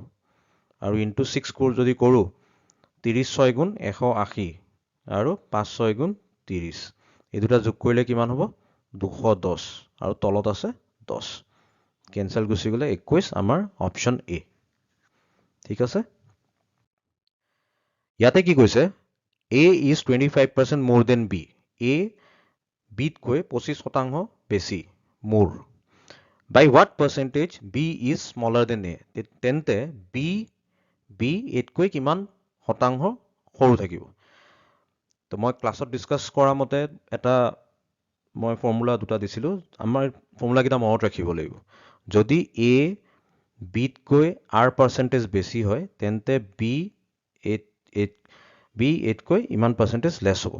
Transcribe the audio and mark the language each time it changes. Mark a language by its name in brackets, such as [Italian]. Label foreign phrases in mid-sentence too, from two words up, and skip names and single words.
[Assamese] আৰু ইনটু 6 যদি কৰোঁ, 30 6 গুণ 180 আৰু 5 6 গুণ 30। এই দুটা যোগ কৰিলে কিমান হ'ব? 210, আৰু তলত আছে 10। কেঞ্চেল গুচি গ'লে 21, আমাৰ অপশ্যন এ। ঠিক আছে? ইয়াতে কি কৈছে? [English] A is 25% more than B. A [Assamese] বিতকৈ 25% বেছি, মোৰ। [English] By what percentage B is smaller than A? [Assamese] তেন্তে B এইতকৈ কিমান শতাংশ সৰু থাকিব? তো মই ক্লাছত ডিছকাছ কৰা মতে মই ফৰ্মুলা দুটা দিছিলোঁ। আমাৰ ফৰ্মুলাকেইটা মনত ৰাখিব লাগিব। যদি A বিতকৈ R পাৰ্চেণ্টেজ বেছি হয়, তেন্তে B এইতকৈ ইমান পাৰ্চেণ্টেজ লেছ হ'ব।